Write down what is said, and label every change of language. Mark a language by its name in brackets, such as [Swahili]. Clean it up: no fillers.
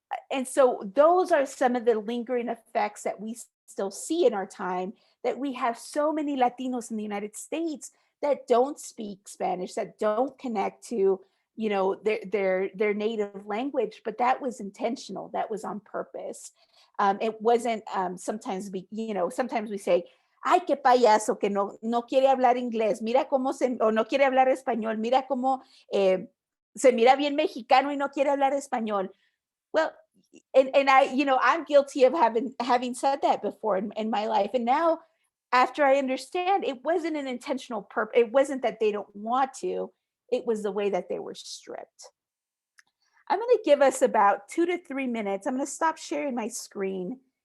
[English] And so those are some of the lingering effects that we still see in our time, that we have so many Latinos in the United States that don't speak Spanish, that don't connect to their native language, but that was intentional, that was on purpose. It wasn't sometimes we say, [Spanish] ay, qué payaso que no quiere hablar inglés, mira cómo o no quiere hablar español, mira cómo se mira bien mexicano y no quiere hablar español. [English] Well, and I'm guilty of having said that before in my life. And now, after I understand, it wasn't an intentional purpose. It wasn't that they don't want to. It was the way that they were stripped. I'm going to give us about 2 to 3 minutes. I'm going to stop sharing my screen.